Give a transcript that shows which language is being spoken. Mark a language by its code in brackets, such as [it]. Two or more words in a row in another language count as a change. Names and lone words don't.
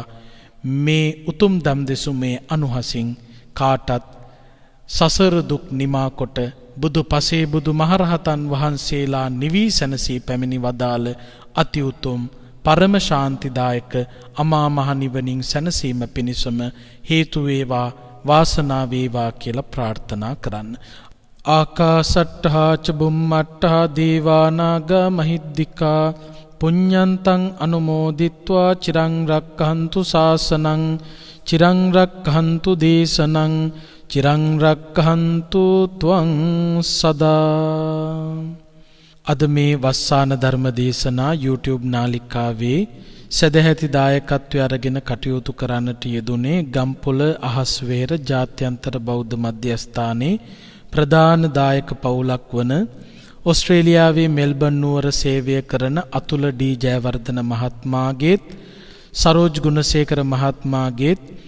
[si] මේ උතුම් දම් දෙසුමේ අනුහසින් කාටත් සසර දුක් නිමා කොට බුදු පසේ බුදු මහරහතන් වහන්සේලා නිවී සැනසී පැමිණි වදාළ අති උතුම් පරම ශාන්තිදායක අමා මහ නිවනින් සැනසීම පිණිසම හේතු වේවා, වාසනාව වේවා කියලා ප්‍රාර්ථනා කරන්න. [pi] ආකාසට්ඨා ච බුම්මට්ඨා දේවානාගා මහිද්దికා පුඤ්ඤන්තං අනුමෝදිත්වා චිරං රක්ඛන්තු ශාසනං චිරං රක්ඛන්තු දේශනං චිරං රක්ඛන්තු ත්වං සදා. [si] අද මේ වස්සාන ධර්ම දේශනා YouTube නාලිකාවේ සදැහැති දායකත්වය අරගෙන කටයුතු කරන්නට යෙදුනේ ගම්පොළ අහස්වේර ජාත්‍යන්තර බෞද්ධ මධ්‍යස්ථානයේ ප්‍රධාන දායක පවුලක් වන ඔස්ට්‍රේලියාවේ මෙල්බන් නුවර සේවය කරන අතුල ඩී ජයවර්ධන මහත්මයාගේත් සරෝජ් ගුණසේකර මහත්මයාගේත්